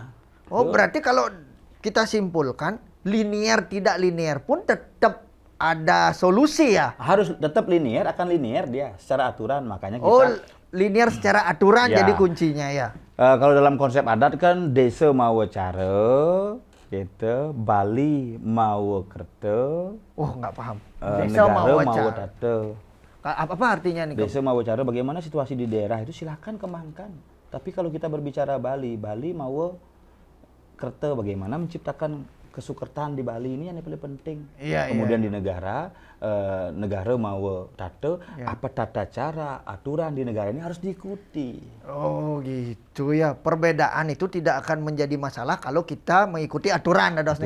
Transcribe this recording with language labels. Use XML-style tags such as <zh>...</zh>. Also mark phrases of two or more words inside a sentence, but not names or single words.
<id>Oh, berarti kalau kita simpulkan linear tidak linear pun tetap ada solusi ya? Harus tetap linear, akan linear dia secara aturan, makanya kita linear secara aturan jadi kuncinya ya. Kalau dalam konsep adat kan</id> <ban>desa mawa cara,</ban> <id>gitu,</id> <ban>Bali mawa kerta.</ban> <id>Oh, nggak paham.</id> <ban>Desa mawa tata.</ban> <id>Apa artinya nih?</id> <ban>Desa mawa cara</ban> <id>bagaimana situasi di daerah itu silahkan kembangkan. Tapi kalau kita berbicara</id> <ban>Bali mawa kerta</ban> <id>bagaimana menciptakan kesukertaan di Bali ini yang paling penting. Kemudian di</id> <ban>negara mau tata,</ban> <id>apa tata cara, aturan di negara ini harus diikuti. Oh gitu ya. Perbedaan itu tidak akan menjadi masalah kalau kita mengikuti aturan.</id>